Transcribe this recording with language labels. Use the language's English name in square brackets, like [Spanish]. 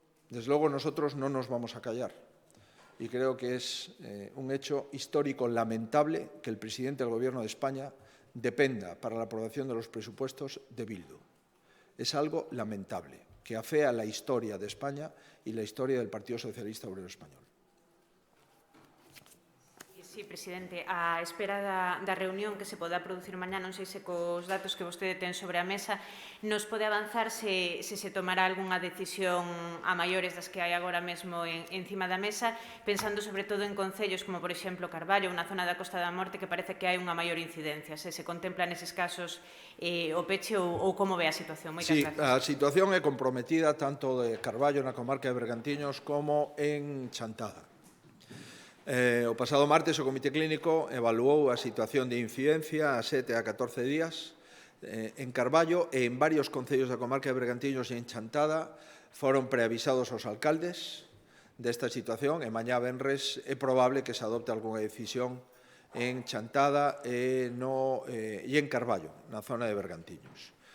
[Spanish] Desde luego nosotros no nos vamos a callar y creo que es un hecho histórico lamentable que el presidente del Gobierno de España dependa para la aprobación de los presupuestos de Bildu. Es algo lamentable, que afea la historia de España y la historia del Partido Socialista Obrero Español. [Galician] Sí, presidente, a espera da reunión que se poda producir mañá, non sei se cos datos que vostede ten sobre a mesa, nos pode avanzar se tomará algunha decisión a maiores das que hai agora mesmo encima da mesa, pensando sobre todo en concellos como, por exemplo, Carballo, unha zona da Costa da Morte que parece que hai unha maior incidencia. Se contempla neses casos o peche ou como ve a situación? Moitas gracias. A situación é comprometida tanto de Carballo na comarca de Bergantiños como en Chantada. O pasado martes o Comité Clínico evaluou a situación de incidencia a 7 a 14 días. En Carballo e en varios concellos da comarca de Bergantiños e en Chantada foron preavisados os alcaldes desta situación e mañá venres é probable que se adopte algunha decisión en Chantada e en Carballo, na zona de Bergantiños.